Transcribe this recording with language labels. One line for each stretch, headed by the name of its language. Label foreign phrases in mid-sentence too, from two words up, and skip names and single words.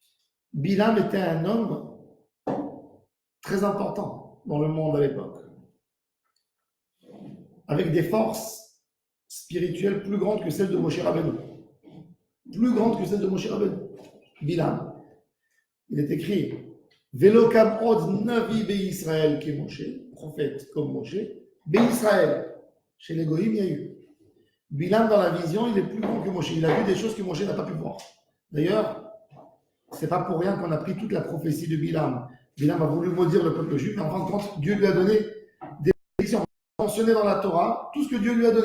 French: Bilam était un homme très important. dans le monde à l'époque, avec des forces spirituelles plus grandes que celles de Moshe Rabbeinu. Plus grandes que celles de Moshe Rabbeinu. Bilam. Il est écrit
Hebrew: ולא קם עוד נביא בישראל
French: qui est Moshe, prophète comme Moshe, be'Israël. Chez les Goïm, il y a eu. Bilam, dans la vision, il est plus grand que Moshe. Il a vu des choses que Moshe n'a pas pu voir. D'ailleurs, c'est pas pour rien qu'on a pris toute la prophétie de Bilam. Bilam a voulu maudire le peuple juif, mais en fin de compte, Dieu lui a donné des prédictions mentionnées dans la Torah, tout ce que Dieu lui a donné.